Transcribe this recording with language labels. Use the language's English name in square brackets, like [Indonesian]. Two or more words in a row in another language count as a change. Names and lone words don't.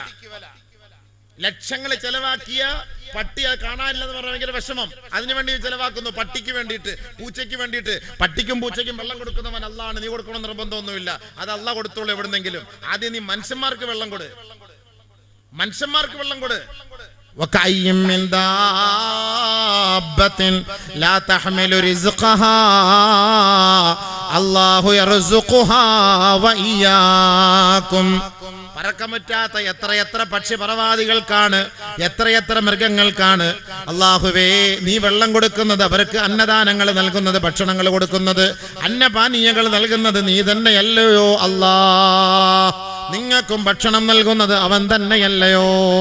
[Malayalam] ലക്ഷങ്ങൾ ചെലവാക്കിയ പട്ടിയെ കാണാനില്ലെന്ന് പറഞ്ഞാൽ ഭയങ്കര വിഷമം. അതിനുവേണ്ടി ചെലവാക്കുന്നു, പട്ടിക്ക് വേണ്ടിയിട്ട്, പൂച്ചയ്ക്ക് വേണ്ടിയിട്ട്. പട്ടിക്കും പൂച്ചയ്ക്കും വെള്ളം കൊടുക്കുന്നവൻ അള്ളാണ്. നീ കൊടുക്കണം നിർബന്ധമൊന്നുമില്ല, അത് അള്ളാഹ് കൊടുത്തോളൂ എവിടുന്നെങ്കിലും. ആദ്യം നീ മനുഷ്യന്മാർക്ക് വെള്ളം കൊടു, മനുഷ്യന്മാർക്ക് വെള്ളം കൊടു. [Arabic] وكأي من دابة لا تحمل رزقها الله يرزقها وإياكم. [Malayalam] പറക്കമറ്റാത്ത എത്ര പക്ഷിപറവാദികൾക്കാണ്, എത്ര മൃഗങ്ങൾക്കാണ് അല്ലാഹുവേ നീ വെള്ളം കൊടുക്കുന്നത്, അവർക്ക് അന്നദാനങ്ങൾ നൽകുന്നത്, ഭക്ഷണങ്ങൾ കൊടുക്കുന്നത്, അന്നപാനീയങ്ങൾ നൽകുന്നത് നീ തന്നെയല്ലയോ അല്ലാഹ്. നിങ്ങൾക്കും ഭക്ഷണം നൽകുന്നത് അവൻ തന്നെയല്ലയോ.